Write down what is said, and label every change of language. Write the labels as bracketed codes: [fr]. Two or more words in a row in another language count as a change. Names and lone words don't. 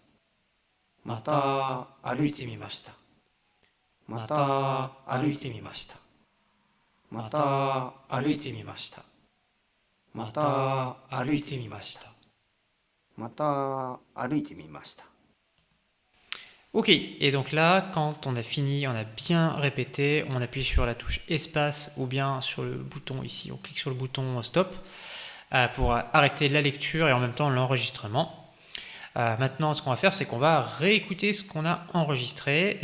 [ja] また歩いてみました。また歩いてみました。また歩いてみました。また歩いてみました。また歩いてみました。 [fr] Ok, et donc là, quand on a fini, on a bien répété, on appuie sur la touche espace ou bien sur le bouton ici, on clique sur le bouton stop pour arrêter la lecture et en même temps l'enregistrement. Maintenant, ce qu'on va faire, c'est qu'on va réécouter ce qu'on a enregistré.